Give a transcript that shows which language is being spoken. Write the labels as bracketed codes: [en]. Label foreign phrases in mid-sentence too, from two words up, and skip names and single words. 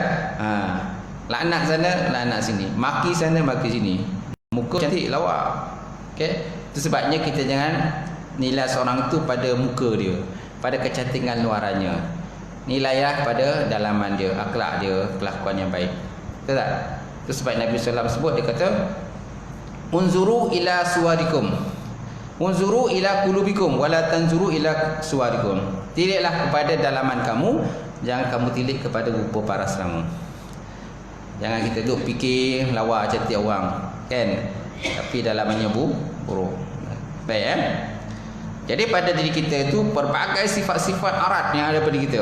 [ms] Laknat sana, laknat sini, maki sana, maki sini. Muka cantik lawa. Okey? Itu sebabnya kita jangan nilai seorang itu pada muka dia, pada kecantikan luarannya. Nilailah pada dalaman dia, akhlak dia, kelakuan yang baik. Betul tak? Itu sebab Nabi SAW sebut, dia kata, [ar] انظروا إلى صوركم، انظروا إلى قلوبكم، ولا تنظروا إلى صوركم. [ms] Tiliklah kepada dalaman kamu, jangan kamu tilik kepada rupa paras kamu. Jangan kita duduk fikir lawa cantik orang, kan? Tapi dalamannya buruk. Baik, Jadi pada diri kita itu berbagai sifat-sifat arat yang ada pada kita.